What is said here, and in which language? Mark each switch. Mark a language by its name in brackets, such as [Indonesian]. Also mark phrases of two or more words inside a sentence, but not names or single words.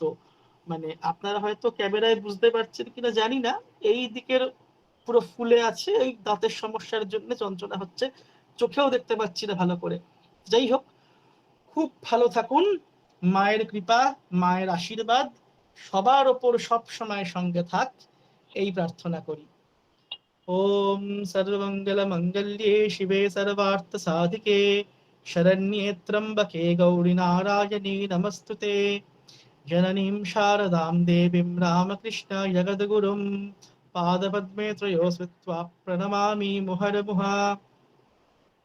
[Bangla] মানে আপনারা হয়তো ক্যামেরায় বুঝতে পারছেন কিনা জানি না, এই দিকের পুরো ফুলে আছে, এই দাঁতের সমস্যার জন্য যন্ত্রণা হচ্ছে, চোখেও দেখতে পাচ্ছি না ভালো করে। যাই হোক, খুব ভালো থাকুন, মায়ের কৃপা, মায়ের আশীর্বাদ সবার ওপর সব সময় সঙ্গে থাক, এই প্রার্থনা করি। [Sanskrit] ॐ सर्वमङ्गल मङ्गल्ये शिवे सर्वार्थ साधिके शरण्ये त्र्यम्बके गौरी नारायणी नमस्तुते। जननीं शारदां देवीं रामकृष्ण जगद्गुरुं पादपद्मे त्रयो स्मृत्वा प्रणमामि मुहुर्मुहुः।